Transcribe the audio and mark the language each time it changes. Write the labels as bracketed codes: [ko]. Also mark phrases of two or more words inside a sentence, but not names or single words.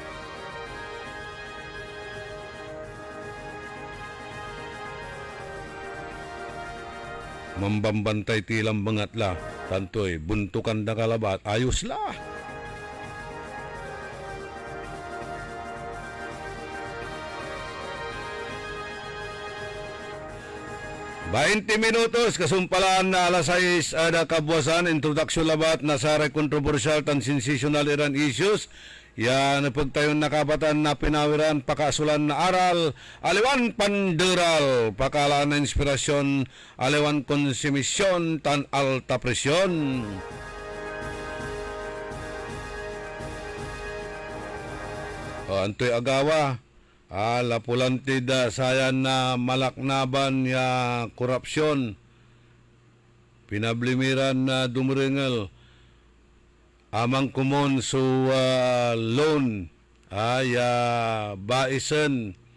[pag] Mambambantay tilang bangatla tantoy buntukan na kalabat ayos la 20 minutos, kasumpalaan na alas 6 ada kabuwasan, introduction labat na sa kontrobersyal tan sensational Iran issues. Ya napagtayon na kabatan na pinawiran pakasulan na aral, aliwan panderal, pakalaan na inspirasyon, aliwan konsumisyon, tan alta presyon. Antoy agawa, lapulantid sayan na malaknaban ya korupsyon, pinablimiran na dumringel, amang kumon su loan ay baisen